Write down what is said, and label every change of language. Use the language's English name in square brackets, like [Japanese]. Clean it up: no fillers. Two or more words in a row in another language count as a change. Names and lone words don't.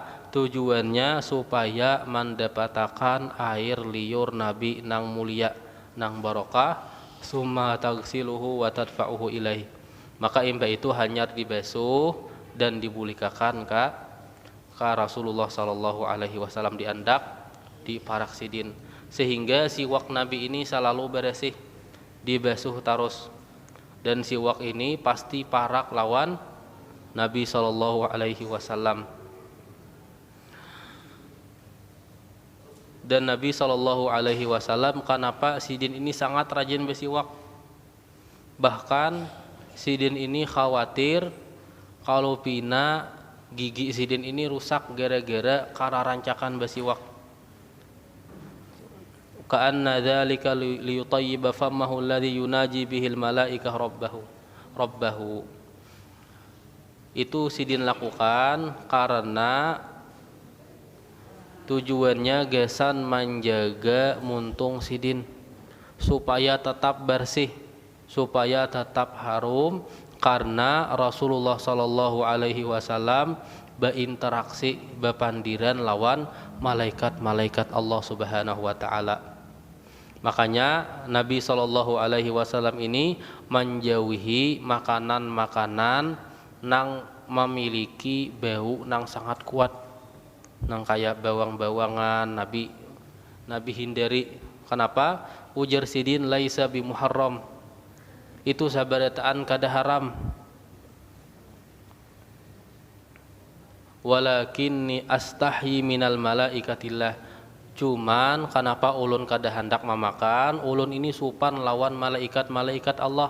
[Banjar] Tujuannya supaya mendapatkan air liur Nabi nang mulia, nang barokah. [Arabic] ثم تغسله وتدفعه إليه. [Banjar] Maka imbah itu hanya dibesuh dan dibulikakan ke Rasulullah [Arabic] صلى الله عليه وسلم [Banjar] diandak di parak sidin, sehingga siwak Nabi ini selalu bersih, dibasuh terus. Dan siwak ini pasti parak lawan Nabi [Arabic] صلى الله عليه وسلم. [Banjar] Dan Nabi [Arabic] صلى الله عليه وسلم [Banjar] kenapa sidin ini sangat rajin bersiwak. Bahkan sidin ini khawatir kalau pina gigi sidin ini rusak gara-gara karena rancakan bersiwak. [Arabic] كأن ذلك ليطيب فمه الذي يناجي به الملائكة ربه. [Banjar] Itu sidin lakukan karena tujuannya gesan menjaga muntung sidin supaya tetap bersih, supaya tetap harum, karena Rasulullah [Arabic] صلى الله عليه وسلم [Banjar] berinteraksi, berpandiran lawan malaikat-malaikat Allah [Arabic] سبحانه وتعالى. [Banjar] Makanya Nabi [Arabic] صلى الله عليه وسلم [Banjar] ini menjauhi makanan-makanan nang memiliki bau nang sangat kuat, nang kayak bawang-bawangan. Nabi hindari. Kenapa? Ujar sidin [Arabic] ليس بمحرم, [Banjar] itu sabarataan kada haram. [Arabic] ولكني أستحيي من ملائكة الله, [Banjar] cuman kenapa ulun kada hendak memakan, ulun ini supan lawan malaikat-malaikat Allah.